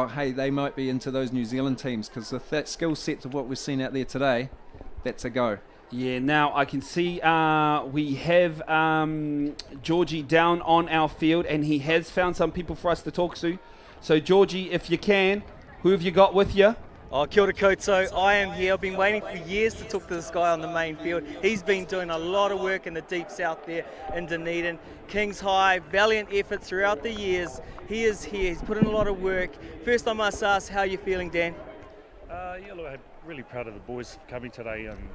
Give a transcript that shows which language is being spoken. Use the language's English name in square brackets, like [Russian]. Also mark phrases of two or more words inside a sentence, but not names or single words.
[English] Hey, they might be into those New Zealand teams, because with that skill set of what we've seen out there today, that's a go. Yeah, now I can see we have Georgie down on our field, and he has found some people for us to talk to. So Georgie, if you can, who have you got with you? Oh, [Māori] kia ora koutou. [English] I am here. I've been waiting for years to talk to this guy on the main field. He's been doing a lot of work in the deep south there in Dunedin. Kings High, valiant effort throughout the years. He is here. He's put in a lot of work. First, I must ask, how are you feeling, Dan? Yeah, look, I'm really proud of the boys for coming today.